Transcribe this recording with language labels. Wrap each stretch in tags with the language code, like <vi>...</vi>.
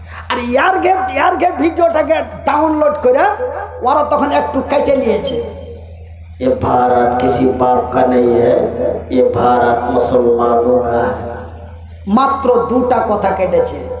<bn>আর ইয়ারগে ভিডিওটাকে ডাউনলোড করে ওরা তখন একটু কেটে নিয়েছে।</bn> <hi>ये भारत किसी बाप का नहीं है, ये भारत मुसलमानों का है।</hi> <bn>मात्र 2টা কথা কেটেছে।</bn>